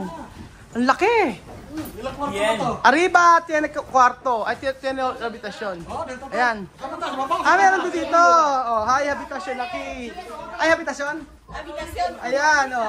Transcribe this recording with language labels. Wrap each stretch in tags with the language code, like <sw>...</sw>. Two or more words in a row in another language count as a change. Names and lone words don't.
<tl>Ang laki.</tl> <cbk>Arriba, tiene kwarto. Ay, tiene habitasyon. Ayan.</cbk> <tl>Meron dito.</tl> <cbk>Oh, hay habitasyon, laki. Ay, habitasyon? Habitasyon. Ayan, oh.</cbk>